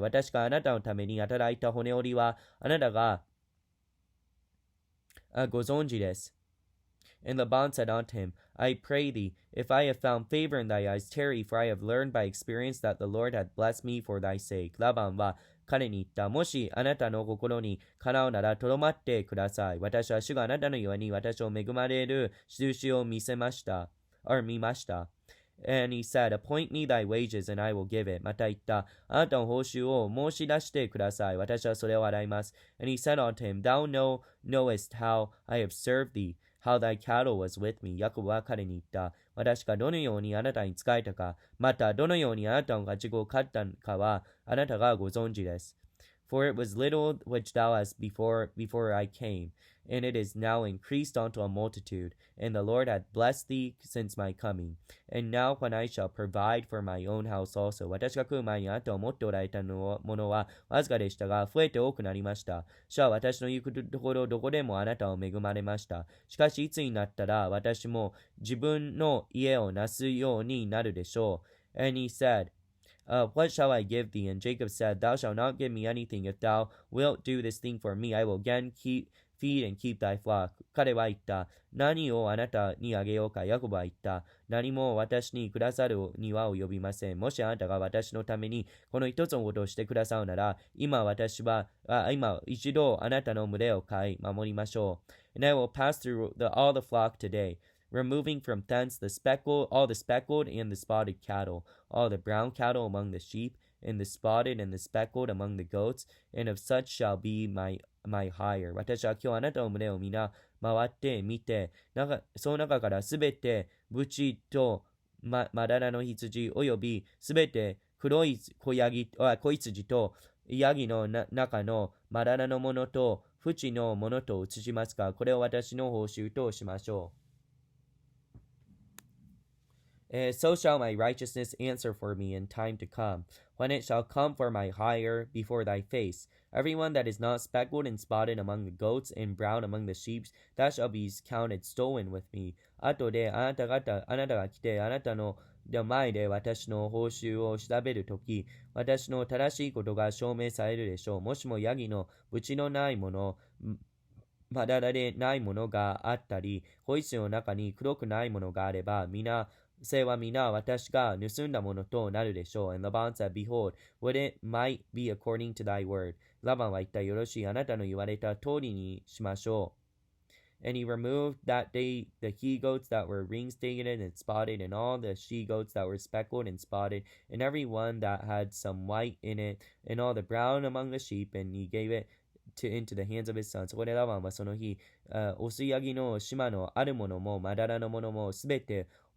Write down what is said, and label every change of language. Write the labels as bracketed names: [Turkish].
[Japanese] 私があなたのために働いた骨折りはあなたがご存知です。 [English] And Laban said unto him, I pray thee, if I have found favor in thy eyes, tarry, for I have learned by experience that the Lord hath blessed me for thy sake. [Japanese] ラバンは彼に言った。もしあなたの心にかなうならとどまってください。私は主があなたのように私を恵まれる印を見ました。 [English] And he said, Appoint me thy wages, and I will give it. [Japanese] また言った。あなたの報酬を申し出してください。私はそれを払います。 [English] And he said unto him, Thou knowest how I have served thee, how thy cattle was with me. [Japanese] ヤコブは彼に言った。私がどのようにあなたに仕えたか、またどのようにあなたの家畜を飼ったかは、あなたがご存知です。 [English] For it was little which thou hast before I came, and it is now increased unto a multitude, and the Lord hath blessed thee since my coming. And now when I shall provide for my own house also, [Japanese] 私が来る前にあなたを持っておられたものはわずかでしたが、増えて多くなりました。主は私の行くところどこでもあなたを恵まれました。しかしいつになったら私も自分の家をなすようになるでしょう。 [English] And he said,What shall I give thee? And Jacob said, Thou shalt not give me anything. If thou wilt do this thing for me, I will again feed and keep thy flock. [Japanese] 彼は言った。何をあなたにあげようか。ヤコブは言った。何も私にくださるには及びません。もしあなたが私のためにこの一つのことをしてくださるなら、今一度あなたの群れを飼い守りましょう。 [English] And I will pass through all the flock today.Removing from thence all the speckled and the spotted cattle, all the brown cattle among the sheep, and the spotted and the speckled among the goats, and of such shall be my hire. [Japanese] 私は今日あなたの群れを皆回ってみて、その中からすべてブチとまだらの羊およびすべて黒い子羊とヤギの中のまだらのものと淵のものと移しますが、これを私の報酬としましょう。 [English] So shall my righteousness answer for me in time to come, when it shall come for my hire before thy face. Everyone that is not speckled and spotted among the goats and brown among the sheep, that shall be counted stolen with me. [Japanese] 後であなたが来て、あなたの前で私の報酬を調べるとき、私の正しいことが証明されるでしょう。もしもヤギの淵のないもの、まだらでないものがあったり、子羊の中に黒くないものがあれば、それは皆私が盗んだものとなるでしょう。 [English] And Laban said, Behold, would it might be according to thy word. [Japanese] ラバンは言った。よろしい。あなたの言われた通りにしましょう。 [English] And he removed that day the he goats that were ring-staged and spotted, and all the she goats that were speckled and spotted, and every one that had some white in it, and all the brown among the sheep, and he gave it into the hands of his son. [Japanese] そこでラバンはその日、オスヤギの島のあるものも、まだらのものも、すべて、